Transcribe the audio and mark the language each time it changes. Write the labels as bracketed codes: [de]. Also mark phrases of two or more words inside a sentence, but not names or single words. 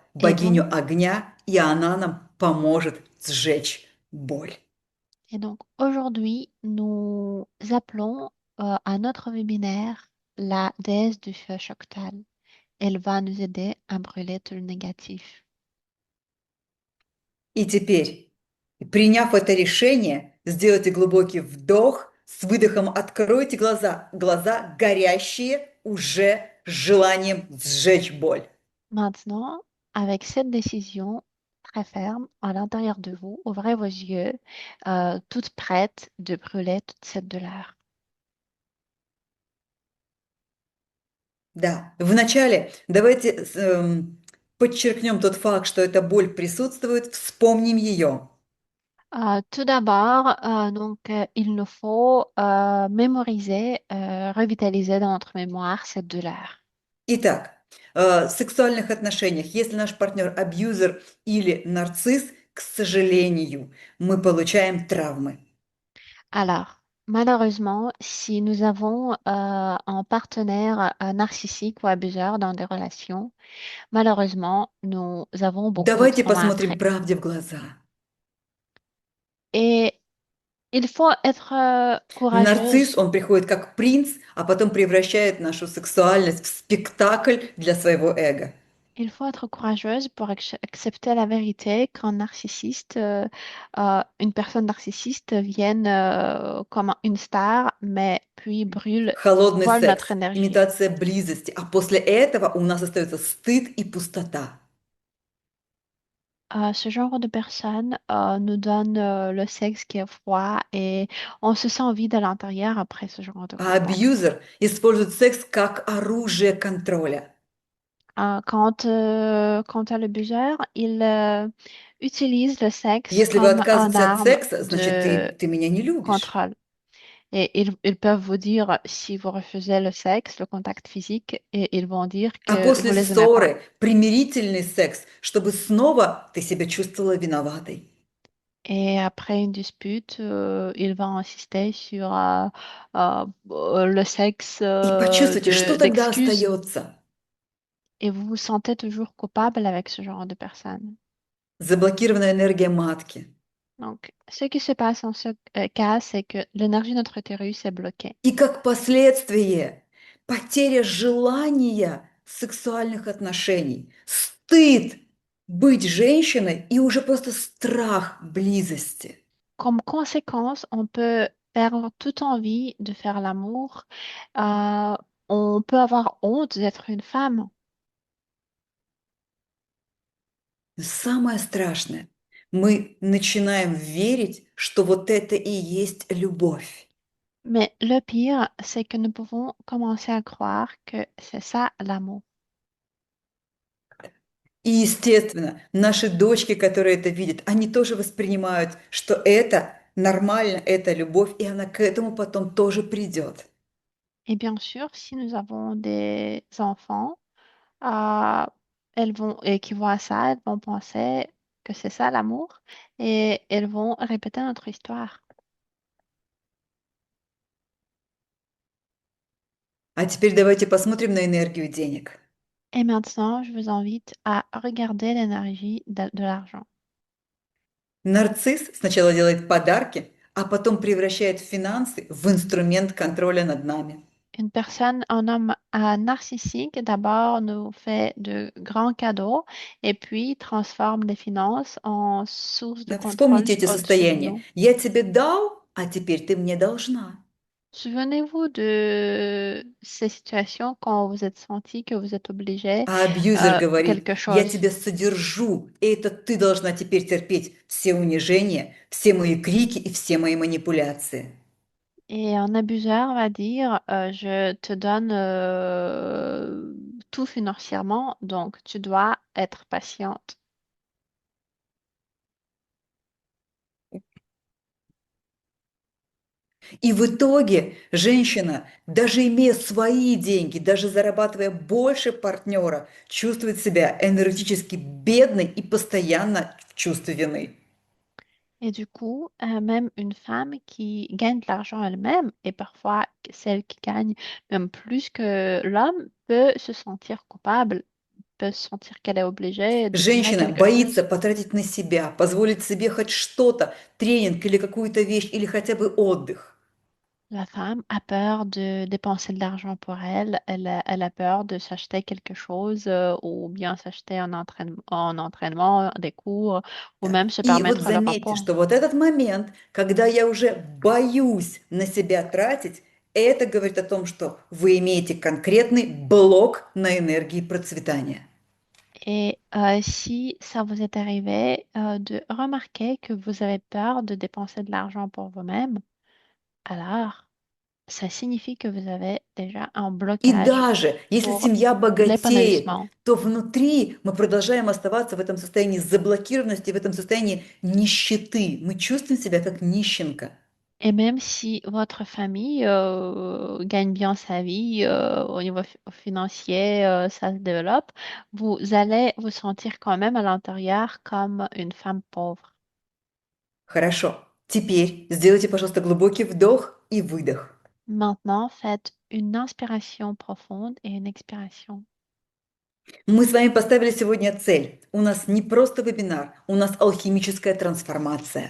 [fr] Et donc, [ru] богиню огня, и она нам поможет сжечь боль. [fr] et donc aujourd'hui, nous appelons à notre webinaire la déesse du feu Choctal. Elle va nous aider à brûler tout le négatif. [ru] И теперь, приняв это решение, сделайте глубокий вдох, с выдохом откройте глаза, глаза горящие уже желанием сжечь боль. [fr] Maintenant, avec cette décision très ferme à l'intérieur de vous, ouvrez vos yeux, toutes prêtes de brûler toute cette douleur. [ru] Да, вначале давайте подчеркнем тот факт, что эта боль присутствует, вспомним ее. [fr] Tout d'abord, il nous faut mémoriser, revitaliser dans notre mémoire cette douleur. [ru] Итак, в сексуальных отношениях, если наш партнер абьюзер или нарцисс, к сожалению, мы получаем травмы. [fr] Alors, malheureusement, si nous avons un partenaire narcissique ou abuseur dans des relations, malheureusement, nous avons beaucoup de [ru] Давайте [fr] traumas [ru] посмотрим [fr] après. [ru] правде в глаза. [fr] Et il faut être [ru] Нарцисс, [fr] courageuse. [ru] он приходит как принц, а потом превращает нашу сексуальность в спектакль для своего эго. [fr] Il faut être courageuse pour accepter la vérité qu'un narcissiste, une personne narcissiste vienne comme une star, mais puis [ru] Холодный [fr] vole [ru] секс, [fr] notre énergie. [ru] имитация близости, а после этого у нас остается стыд и пустота. [fr] Ce genre de personne nous donne le sexe qui est froid et on se sent vide à l'intérieur après ce genre de [ru] А [fr] contact. [ru] абьюзер использует секс как оружие контроля. [fr] Quant à l'abuseur, il utilise le sexe [ru] Если вы [fr] comme une [ru] отказываетесь от [fr] arme [ru] секса, значит, [fr] de [ru] ты меня не любишь. [fr] contrôle. Et ils peuvent vous dire si vous refusez le sexe, le contact physique, et ils vont dire [ru] А [fr] que vous [ru] после [fr] les aimez pas. [ru] ссоры примирительный секс, чтобы снова ты себя чувствовала виноватой. [fr] Et après une dispute, il va insister sur le sexe [ru] И почувствуйте, что тогда [fr] d'excuse [ru] остается. [fr] et vous vous sentez toujours coupable avec ce genre de personne. [ru] Заблокированная энергия матки. [fr] Donc, ce qui se passe en ce cas, c'est que l'énergie de notre utérus est bloquée. [ru] И как последствие потеря желания сексуальных отношений, стыд быть женщиной и уже просто страх близости. [fr] Comme conséquence, on peut perdre toute envie de faire l'amour. Euh, on peut avoir honte d'être une femme. [ru] Но самое страшное, мы начинаем верить, что вот это и есть любовь. [fr] Mais le pire, c'est que nous pouvons commencer à croire que c'est ça l'amour. [ru] И, естественно, наши дочки, которые это видят, они тоже воспринимают, что это нормально, это любовь, и она к этому потом тоже придет. [fr] Et bien sûr, si nous avons des enfants, euh, elles vont, et qui voient ça, elles vont penser que c'est ça l'amour et elles vont répéter notre histoire. [ru] А теперь давайте посмотрим на энергию денег. [fr] Et maintenant, je vous invite à regarder l'énergie de l'argent. [ru] Нарцисс sначала делает подарки, а потом превращает финансы в инструмент контроля над нами. [fr] Une personne, un homme narcissique, d'abord nous fait de grands cadeaux et puis transforme les finances en source de [ru] Да, [fr] contrôle [ru] вспомните эти [fr] au-dessus de [ru] состояния. [fr] nous. [ru] Я тебе дал, а теперь ты мне должна. [fr] Souvenez-vous de ces situations quand vous êtes senti que vous êtes obligé [ru] А абьюзер говорит, [fr] quelque [ru] я [fr] chose. [ru] тебя содержу, и это ты должна теперь терпеть все унижения, все мои крики и все мои манипуляции. [fr] Et un abuseur va dire, je te donne tout financièrement, donc tu dois être patiente. [ru] И в итоге женщина, даже имея свои деньги, даже зарабатывая больше партнера, чувствует себя энергетически бедной и постоянно в чувстве вины. [fr] Et du coup, même une femme qui gagne de l'argent elle-même, et parfois celle qui gagne même plus que l'homme, peut se sentir coupable, peut se sentir qu'elle est obligée de donner [ru] Женщина [fr] quelque [ru] боится [fr] chose. [ru] потратить на себя, позволить себе хоть что-то, тренинг или какую-то вещь, или хотя бы отдых. [fr] La femme a peur de dépenser de l'argent pour elle, elle a peur de s'acheter quelque chose ou bien s'acheter un entraînement, des cours ou [ru] Да. [fr] même se [ru] И вот [fr] permettre le [ru] заметьте, [fr] repos. [ru] что вот этот момент, когда я уже боюсь на себя тратить, это говорит о том, что вы имеете конкретный блок на энергии процветания. [fr] Et si ça vous est arrivé de remarquer que vous avez peur de dépenser de l'argent pour vous-même, alors ça signifie que vous avez déjà un [ru] И [fr] blocage [ru] даже если [fr] pour [ru] семья богатеет, [fr] l'épanouissement. [ru] то внутри мы продолжаем оставаться в этом состоянии заблокированности, в этом состоянии нищеты. Мы чувствуем себя как нищенка. [fr] Et même si votre famille gagne bien sa vie au niveau financier, ça se développe, vous allez vous sentir quand même à l'intérieur comme une femme pauvre. [ru] Хорошо. Теперь сделайте, пожалуйста, глубокий вдох и выдох. [fr] Maintenant, faites une inspiration profonde et une expiration. [ru] Мы с вами поставили сегодня цель. У нас не просто вебинар, у нас алхимическая трансформация.